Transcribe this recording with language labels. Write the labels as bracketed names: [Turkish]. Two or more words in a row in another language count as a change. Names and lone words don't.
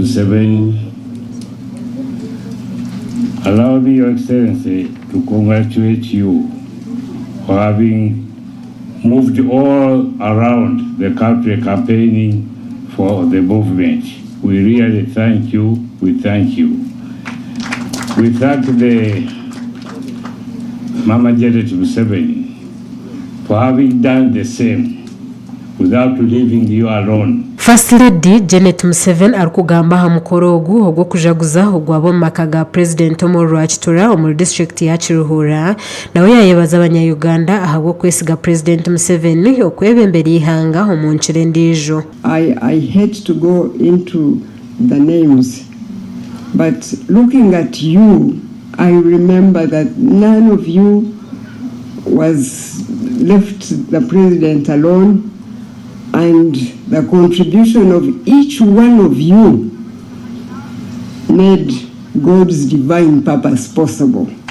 [English] Allow me, Your Excellency, to congratulate you for having moved all around the country campaigning for the movement. We really thank you. We thank you. We thank the Mama Janet Museveni for having done the same without leaving you alone. [Nyankole] First Lady Janet Museveni arukugamba ha mukoro ogu ogwo kujaguza ogwabo makaga President Omurwakitura omu district ya Kiruhura nawe yayebaza abanya-Uganda ahabwo kwesiga President Museveni okwebembera ihanga omu nkire ndijo. [English] I hate to go into the names, but looking at you, I remember that none of you was left the president alone, and the contribution of each one of you made God's divine purpose possible.